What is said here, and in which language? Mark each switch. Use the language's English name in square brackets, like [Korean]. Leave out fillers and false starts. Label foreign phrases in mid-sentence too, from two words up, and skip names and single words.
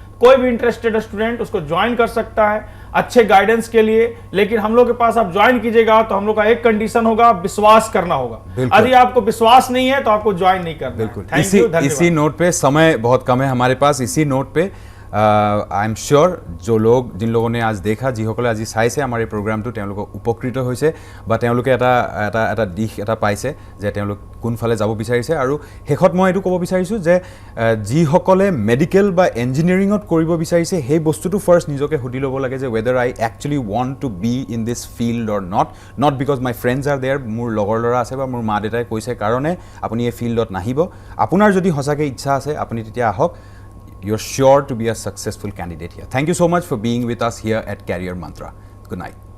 [Hindi] कोई भी इंटरेस्टेड स्टूडेंट उसको ज्वाइन कर सकता है अच्छे गाइडेंस के लिए। लेकिन हम लोग के पास आप ज्वाइन कीजिएगा तो हम लोग का एक कंडीशन होगा, विश्वास करना होगा। यदि आपको विश्वास नहीं है तो आपको ज्वाइन नहीं करना। बिल्कुल। इसी नोट पे, समय बहुत कम है हमारे पास, इसी नोट पे [English] I am sure [Hindi] जिन लोगों ने आज देखा, [Assamese] যিসকলে আজি চাইছে আমাৰ এই প্ৰগ্ৰামটো, তেওঁলোক উপকৃত হৈছে, বা তেওঁলোকে এটা দিশ এটা পাইছে যে তেওঁলোক কোনফালে যাব বিচাৰিছে। আৰু শেষত মই এইটো ক'ব বিচাৰিছোঁ যে যিসকলে মেডিকেল বা ইঞ্জিনিয়াৰিঙত কৰিব বিচাৰিছে, সেই বস্তুটো ফাৰ্ষ্ট নিজকে সুধি ল'ব লাগে যে [English] whether I actually want to be in this field or not because my friends are there, [Assamese] মোৰ লগৰ ল'ৰা আছে বা মোৰ মা দেউতাই কৈছে কাৰণে আপুনি এই ফিল্ডত নাহিব। আপোনাৰ যদি সঁচাকৈ ইচ্ছা আছে আপুনি তেতিয়া আহক। [English] You're sure to be a successful candidate here. Thank you so much for being with us here at Career Mantra. Good night.